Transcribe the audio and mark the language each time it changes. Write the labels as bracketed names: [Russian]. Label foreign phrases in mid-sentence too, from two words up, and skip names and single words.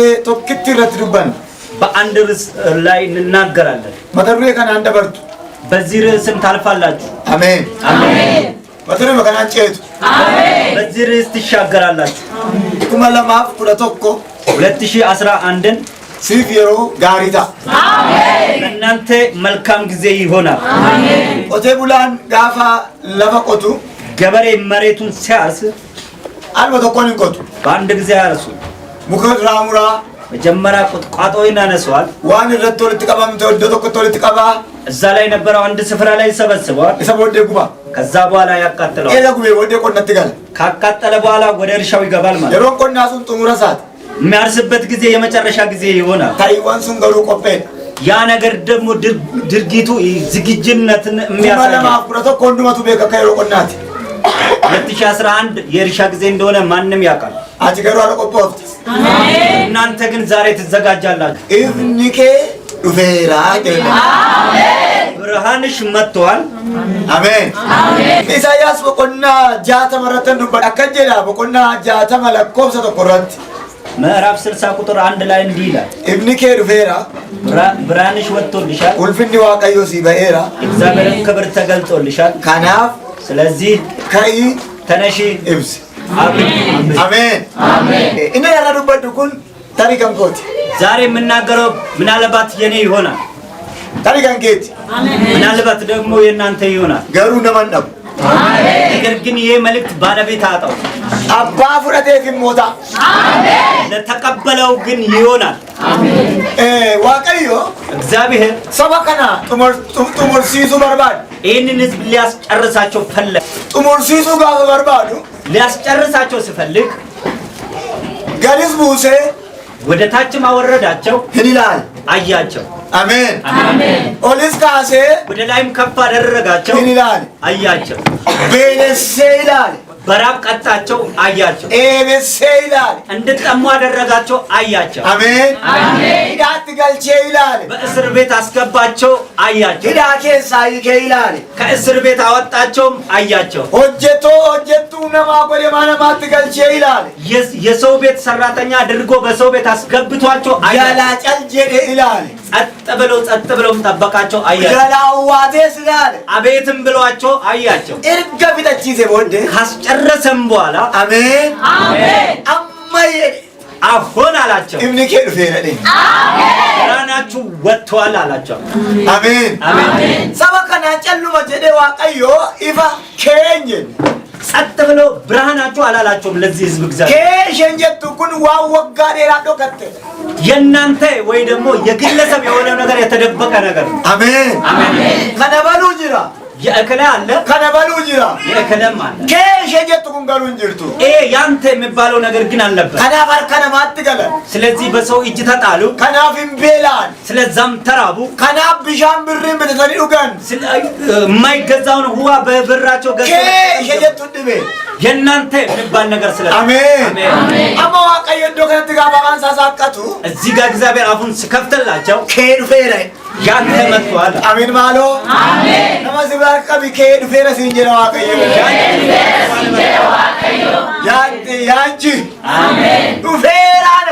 [Oromo] tokkitti irratti dubbanna. [Amharic] በአንድ ርዕስ ላይ እንናገራለን። [Oromo] mata duree kana handa bartu. [Amharic] በዚህ ርዕስም ታልፋላችሁ። አሜን አሜን። [Oromo] mata duree kana ceetu. [Amharic] አሜን። በዚህ ርዕስ ትሻገራላችሁ። 2011ን [Oromo] ሲፍ yeroo gaarii ta'a. [Amharic] አሜን። እናንተ መልካም ጊዜ ይሆናል። አሜን። [Oromo] qotee bulaan gaafa lafa qotu [Amharic] ገበሬ መሬቱን ሲያርስ [Oromo] alba tokkoon hin qotu. [Amharic] በአንድ ጊዜ ያርሱ። [Oromo] muka irraa muraa [Amharic] መጀመሪያ ቁጥቋጦውን ያነሳዋል። [Oromo] waan irratti walitti qabamte iddoo tokkotti walitti qabaa. [Amharic] እዛ ላይ የነበረው አንድ ስፍራ ላይ ይሰበስበዋል። [Oromo] isa booddee guba. [Amharic] ከዛ በኋላ ያቃጥለዋል። [Oromo] eega gubee booddee qonnatti gala. [Amharic] ካቃጠለ በኋላ ወደ እርሻው ይገባል ማለት ነው። [Oromo] yeroon qonnaa sun xumura isaati. [Amharic] የሚያርስበት ጊዜ የመጨረሻ ጊዜ ይሆናል። [Oromo] ta'iiwwan sun garuu qopheedha. [Amharic] ያ ነገር ደግሞ ድርጊቱ ዝግጅነትን የሚያሳይ ነው። [Oromo] 2011 hundumatu beeka akka yeroo qonnaati. [Amharic] 2011 የእርሻ ጊዜ እንደሆነ ማንም ያውቃል። [Oromo] ati garuu ala qophoofte. [Amharic] አሜን። እናንተ ግን ዛሬ ትዘጋጃላችሁ። [Oromo] ifni kee dhufeeraa jedhama. [Amharic] አሜን። ብርሃንሽ መጥቷል። አሜን አሜን። [Oromo] ኢሳይያስ boqonnaa 60 irratti dubbata akka jedha boqonnaa 60 lakkoofsa tokko irratti [Amharic] ምዕራፍ 60 ቁጥር 1 ላይ እንዲህ ይላል [Oromo] ifni kee dhufeera [Amharic] ብርሃንሽ ወጥቶልሻል [Oromo] ulfinni waaqayyoo si ba'eera [Amharic] እግዚአብሔርም ክብር ተገልጦልሻል [Oromo] kanaaf [Amharic] ስለዚህ [Oromo] ka'ii [Amharic] ተነሺ [Oromo] ibsi. [Amharic] አሜን አሜን አሜን። [Oromo] inni irra dubbadhu kun tarii kan kooti. [Amharic] ዛሬ የምናገረው ምናልባት የኔ ይሆናል [Oromo] tarii kan keeti. [Amharic] ምናልባት ደግሞ የእናንተ ይሆናል [Oromo] garuu naman dhabu. [Amharic] ነገር ግን ይሄ መልእክት ባለቤት አጣው [Oromo] abbaa fudhateef immoo ta'a. [Amharic] ለተቀበለው ግን ይሆናል። [Oromo] waaqayyo [Amharic] እግዚአብሔር [Oromo] saba kana xumursiisuu barbaadu. [Amharic] ይህንን ህዝብ ሊያስጨርሳቸው ፈለገ። [Oromo] xumursiisuu gaafa barbaadu [Amharic] ሊያስጨርሳቸው ሲፈልግ [Oromo] gadis buusee [Amharic] ወደ ታችም አወረዳቸው [Oromo] hin ilaale. [Amharic] አያቸው። አሜን አሜን። [Oromo] olis kaasee [Amharic] ወደ ላይም ከፍ አደረጋቸው [Oromo] hin ilaale. [Amharic] አያቸው። [Oromo] beelessee ilaale. [Amharic] በራብ ቀጣቸው አያቸው። [Oromo] eebessee ilaale. [Amharic] እንድጠሙ አደረጋቸው አያቸው። አሜን አሜን። [Oromo] hidhaatti galchee ilaale. [Amharic] በእስር ቤት አስገባቸው አያቸው። [Oromo] hidhaa keessaa hiikee ilaale. [Amharic] ከእስር ቤት አወጣቸውም አያቸው። [Oromo] hojjettuu namaa godhe mana namaatti galchee ilaale. [Amharic] የሰው ቤት ሰራተኛ አድርጎ በሰው ቤት አስገብቷቸው አያቸው። [Oromo] jalaa cal jedhe ilaale. [Amharic] ጸጥ ብለው ጠበቃቸው አያቸው። [Oromo] jalaa uwwaatees ilaale. [Amharic] አቤትም ብሏቸው አያቸው። [Oromo] erga fixachiise booddee [Amharic] ካስጨረሰም በኋላ አሜን አሜን [Oromo] amma jedhe [Amharic] አሁን አላቸው [Oromo] ifni kee dhufeera jedhe. [Amharic] ብርሃናችሁ ወጥቷል አላቸው። አሜን አሜን። [Oromo] saba kanaan calluma jedhe waaqayyo ifa keenye [Amharic] ጸጥ ብለው ብርሃናችሁ አላላቸውም ለዚህ ህዝብ እግዚአብሔር [Oromo] kee isheen jettu kun waan waggaa dheeraa dhokatte. [Amharic] የእናንተ ወይ ደግሞ የግለሰብ የሆነ ነገር የተደበቀ ነገር ነው። አሜን አሜን። [Oromo] kana baluu jira [Amharic] የእከለ አለ [Oromo] kana baluu jira [Amharic] የእከለም አለ [Oromo] kee isheen jettu kun garuu hin jirtu. [Amharic] ያንተ የሚባለው ነገር ግን አልነበር። [Oromo] kanaaf harka namaatti galan. [Amharic] ስለዚህ በሰው እጅ ተጣሉ። [Oromo] kanaaf hin beelaan. [Amharic] ስለዛም ተራቡ። [Oromo] kanaaf bishaan birriin bitatanii dhugan. [Amharic] የማይገዛውን ውሃ በብራቸው ገዝተው [Oromo] kee ishee jettu dhibe. [Amharic] የእናንተ የሚባል ነገር ስለ [Oromo] አሜን amma waaqayyo iddoo kanatti gaafa waan saasaaqatu [Amharic] እዚህ ጋር እግዚአብሔር አፉን ሲከፍትላቸው [Oromo] kee dhufeera [Amharic] ያንተ መጥቷል። [Oromo] አሜን maaloo አሜን nama sibiraa qabi kee dhufeera siin jedha waaqayyo yaanchi አሜን dhufeera ነው